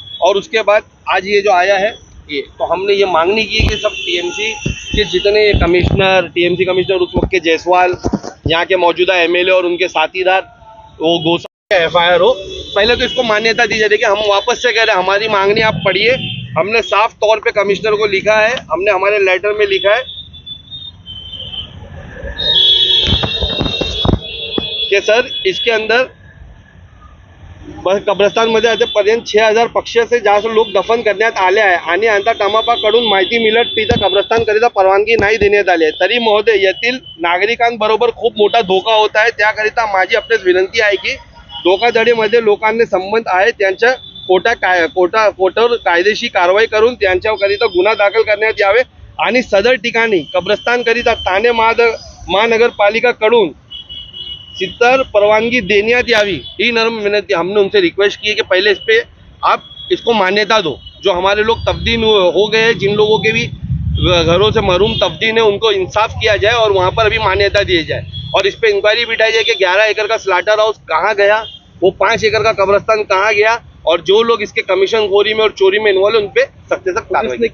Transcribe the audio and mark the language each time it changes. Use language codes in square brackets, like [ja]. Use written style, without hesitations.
[hi] और उसके बाद आज ये जो आया है ये, तो हमने ये मांगनी की कि सब TMC के जितने कमिश्नर, TMC कमिश्नर उस वक्त के जायसवाल, यहाँ के मौजूदा MLA और उनके साथीदार, वो गोसा FIR हो, पहले तो इसको मान्यता दी जाए। देखिए हम वापस से कह रहे हैं, हमारी मांगनी आप पढ़िए। हमने साफ तौर पे कमिश्नर को लिखा है, हमने हमारे लेटर में लिखा है कि सर इसके अंदर [mr] कब्रस्तानमध्ये अद्यापर्यंत 6000 पक्षाचे जास्त लोक दफन करण्यात आले आहे आणि आता टमापाकडून माहिती मिळत तिथं कब्रस्तानकरिता परवानगी नाही देण्यात आली आहे। तरी महोदय येथील नागरिकांबरोबर खूप मोठा धोका होत आहे, त्याकरिता माझी आपल्यास विनंती आहे की धोकाधडीमध्ये लोकांचे संबंध आहे त्यांच्या कोटावर कायदेशीर कारवाई करून त्यांच्याकरिता गुन्हा दाखल करण्यात यावे आणि सदर ठिकाणी कब्रस्तानकरिता ठाणे महानगरपालिकाकडून सितर परवानगी देण्यात यावी, ही नर्म विनती। [hi] हमने उनसे रिक्वेस्ट की है कि पहले इस पे आप इसको मान्यता दो। जो हमारे लोग तब्दील हो गए हैं, जिन लोगों के भी घरों से महरूम तब्दील है, उनको इंसाफ किया जाए और वहाँ पर अभी मान्यता दी जाए। और इस पे इंक्वायरी बिठाई जाए कि 11 एकड़ का स्लाटर हाउस कहाँ गया, वो 5 एकड़ का कब्रस्तान कहाँ गया, और जो लोग इसके कमीशन खोरी में और चोरी में इन्वॉल्व है उन पे सख्त से सख्त कार्रवाई।